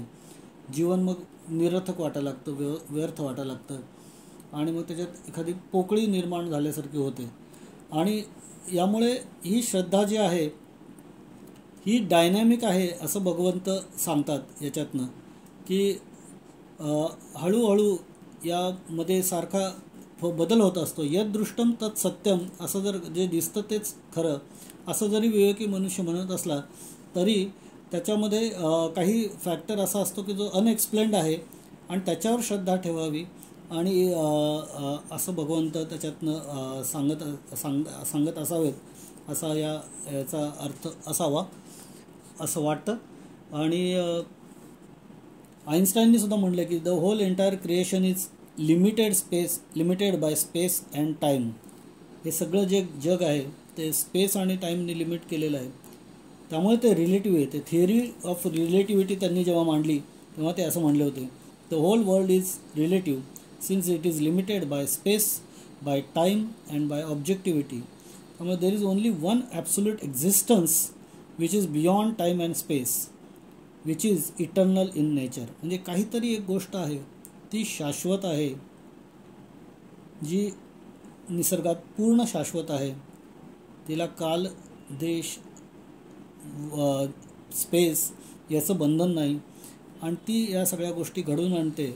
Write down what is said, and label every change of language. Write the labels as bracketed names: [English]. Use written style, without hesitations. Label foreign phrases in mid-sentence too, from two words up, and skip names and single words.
[Marathi] जीवन मग निरर्थक वाटायला लागतं, व्यर्थ वाटायला लागतं आणि मग त्याच्यात एखादी पोकळी निर्माण झाल्यासारखी होते. आणि यामुळे ही श्रद्धा जी आहे ही डायनॅमिक आहे असं भगवंत सांगतात याच्यातनं, की हळूहळू यामध्ये सारखा बदल होत असतो. [Sanskrit] यदृष्टम तत् सत्यम, [Marathi] असं जर जे दिसतं तेच खरं असं जरी विवेकी मनुष्य म्हणत असला तरी त्याच्यामध्ये काही फॅक्टर असा असतो की जो अनएक्सप्लेन्ड आहे आणि त्याच्यावर श्रद्धा ठेवावी. आणि असं भगवंत त्याच्यातनं सांगत असावेत असा याचा अर्थ असावा असं वाटतं. आणि आईन्स्टाईननी सुद्धा म्हटलं की [English] the whole entire creation is limited by space and time. [Marathi] हे सगळं जे जग आहे ते स्पेस आणि टाईमने लिमिट केलेलं आहे. त्यामुळे ते रिलेटिव्ह आहे. ते [English] theory of relativity [Marathi] त्यांनी जेव्हा मांडली तेव्हा ते असं म्हणले होते, [English] the whole world is relative since it is limited by space, by time and by objectivity. त्यामुळे there is only one absolute existence which is beyond time and space, which is eternal in nature. [Marathi] म्हणजे काहीतरी एक गोष्ट आहे ती शाश्वत आहे, जी निसर्गात पूर्ण शाश्वत आहे. तिला काल, देश, स्पेस याचं बंधन नाही आणि ती या सगळ्या गोष्टी घडवून आणते.